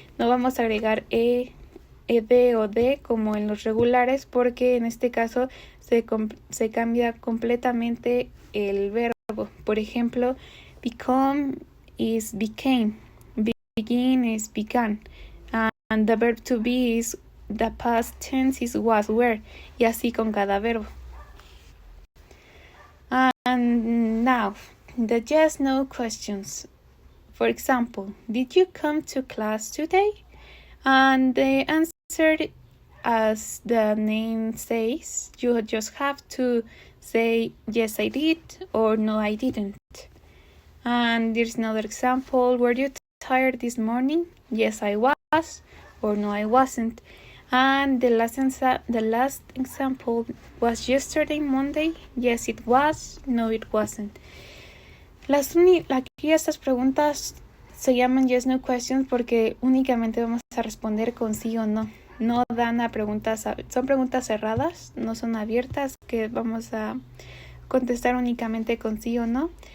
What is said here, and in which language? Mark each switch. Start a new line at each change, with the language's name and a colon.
Spanish: No vamos a agregar ed o d como en los regulares, porque en este caso se cambia completamente el verbo. Por ejemplo,
English: become is became, begin is began, and the verb to be is the past tense is was, were,
Spanish: y así con cada verbo.
English: And now, the yes/no questions. For example, did you come to class today? And the answer, as the name says, you just have to say yes I did or no I didn't. And there's another example: were you tired this morning? Yes I was, or no I wasn't. And the last example was yesterday Monday? Yes it was, no it wasn't.
Spanish: Aquí estas preguntas se llaman yes/no questions porque únicamente vamos a responder con sí o no. No dan a preguntas, son preguntas cerradas, no son abiertas, que vamos a contestar únicamente con sí o no.